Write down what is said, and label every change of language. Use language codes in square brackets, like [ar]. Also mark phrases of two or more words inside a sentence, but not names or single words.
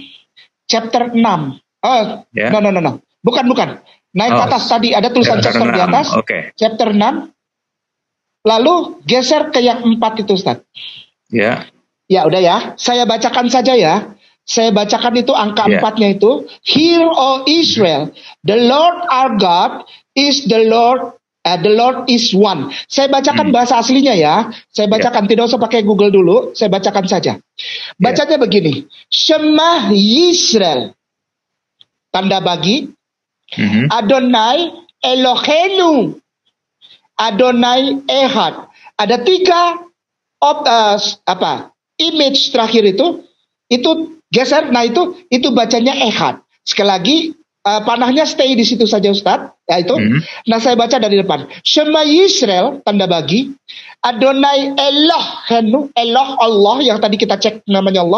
[id] Chapter 6. Oh, Ya. no. Bukan. Naik ke Oh. atas tadi, ada tulisan chapter di 6. atas. Oke. Chapter 6. Lalu geser ke yang 4 itu, Ustaz. Ya. Ya, udah ya. Saya bacakan saja ya. Saya bacakan itu angka Ya. 4-nya itu. [en] Hear, O Israel, the Lord our God is the Lord is one. [id] Saya bacakan bahasa aslinya ya. Saya bacakan, tidak usah pakai Google dulu. Saya bacakan saja. Bacanya begini. [he] שמע ישראל. [id] Tanda bagi. Mhm. [he] אדוני אלוהינו. אדוני אחד. [id] Ada 3 image terakhir itu geser. Nah itu bacanya Ehad. Sekali lagi panahnya stay di situ saja, Ustadz. Ya itu. Nah saya baca dari depan. [he] שמע ישראל, [id] tanda bagi. [he] אדוני אלוהינו, [id] Eloh Allah yang tadi kita cek namanya Allah.